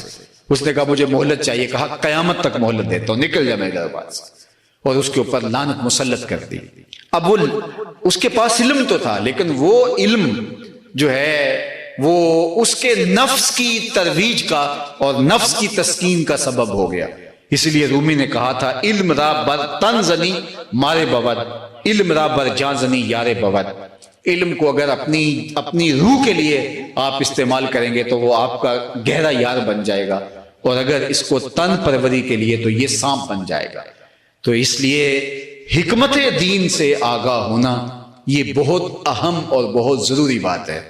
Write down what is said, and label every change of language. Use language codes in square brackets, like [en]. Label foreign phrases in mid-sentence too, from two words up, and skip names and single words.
[ur] اس نے کہا مجھے مہلت چاہیے، کہا قیامت تک مہلت دیتا ہوں، نکل جا میرے دربار سے. اور اس کے اوپر لعنت مسلط کر دی. اب اس کے پاس علم تو تھا لیکن وہ علم جو ہے وہ اس کے نفس کی ترویج کا اور نفس کی تسکین کا سبب ہو گیا. اس لیے رومی نے کہا تھا [fa] علم را بر تن زنی مارے بود، علم را بر جان زنی یارے بود. [ur] علم کو اگر اپنی روح کے لیے آپ استعمال کریں گے تو وہ آپ کا گہرا یار بن جائے گا، اور اگر اس کو تن پروری کے لیے تو یہ سانپ بن جائے گا. تو اس لیے حکمت دین سے آگاہ ہونا یہ بہت اہم اور بہت ضروری بات ہے.